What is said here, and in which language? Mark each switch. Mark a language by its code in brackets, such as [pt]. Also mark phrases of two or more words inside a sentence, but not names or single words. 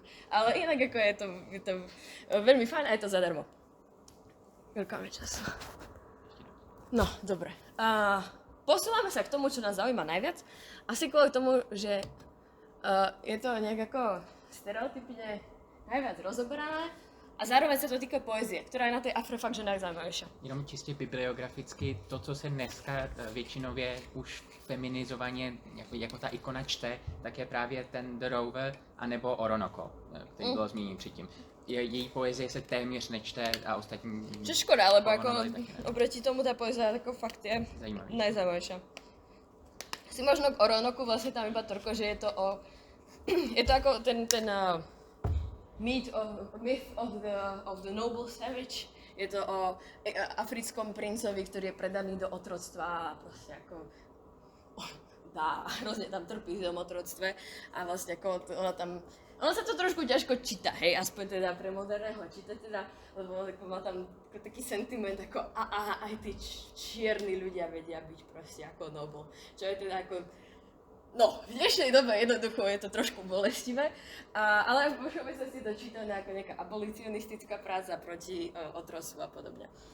[sk] Ale inak ako je to veľmi fajn a je to zadarmo. Veľká čas. No, dobre. Posúvame sa k tomu, čo nás zaujíma najviac. Asi kvôli tomu, že je to nejak ako stereotypne najviac rozoberané a zároveň sa to týka poezie, ktorá je na tej Afre fakt, že najzaujímavejšia. [cs] Jenom čistě bibliograficky, to, co se dneska většinově už feminizovaně jako ta ikona čte, tak je právě ten The Rover anebo Oronoko, který bylo zmíněn předtím. Její poezie se téměř nečte a ostatní... [sk] Čo škoda, lebo ako [cs] novely taky ne. [sk] oproti tomu tá poezia ako fakt je [cs] Zajímavý. [sk] najzaujímavejšia. Si možno k Oronoku vlastne tam iba toľko, že je to o... je to ako ten [en] myth of the noble savage. [sk] Je to o africkom princovi, ktorý je predaný do otroctva a proste ako hrozne tam trpí v tom otroctve a vlastne ako ono sa to trošku ťažko číta, hej, aspoň teda pre moderného čitateľa, lebo má tam taký sentiment ako aj tí čierni ľudia vedia byť proste ako noble, čo je teda ako no, v dnešnej dobe jednoducho je to trošku bolestivé, ale vo všeobecnosti to čítané ako nejaká abolicionistická práca proti otroctvu a podobne.